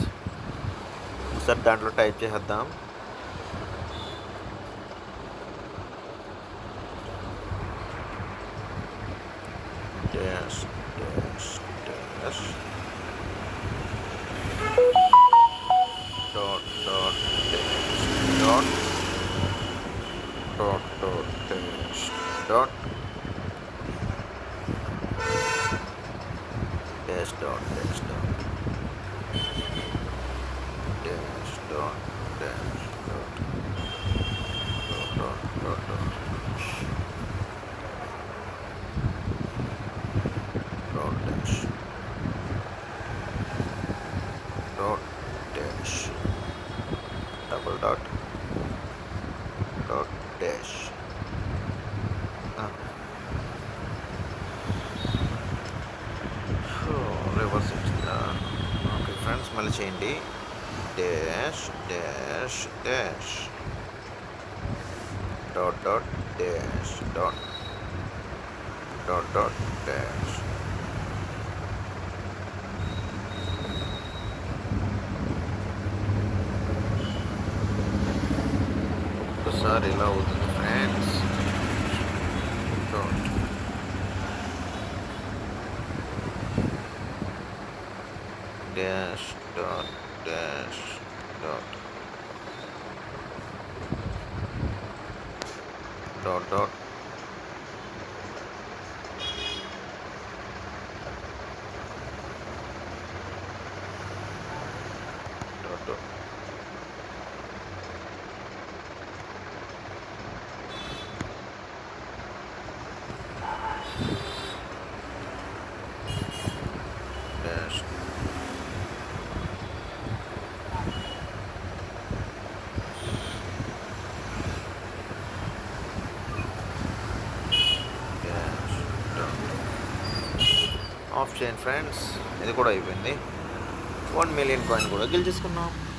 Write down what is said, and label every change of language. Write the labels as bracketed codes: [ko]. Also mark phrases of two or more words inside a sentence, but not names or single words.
[te] ఒకసారి దాంట్లో టైప్ చేసేద్దాం. [en] dash dash dash dot dot dash dot dot dot dash dot dash dot dash dot dash dot dash dot dot dot dot dot dash dot dash double dot dot dash. [te] రివర్స్ వచ్చిందా? ఓకే ఫ్రెండ్స్, మళ్ళీ చేయండి. [en] dash dash dash dot dot dash dot dot dot dash డాట్ డాట్ డాట్ డాష్. [te] ఒక్కసారి ఇలా అవుతుంది ఫ్రెండ్స్. [en] డాట్ dash dot dash dot dot dot dot dot dash [te] ఆఫ్ చేయండి ఫ్రెండ్స్. ఇది కూడా అయిపోయింది. 1 million కాయిన్ కూడా గెలిచేసుకున్నాం.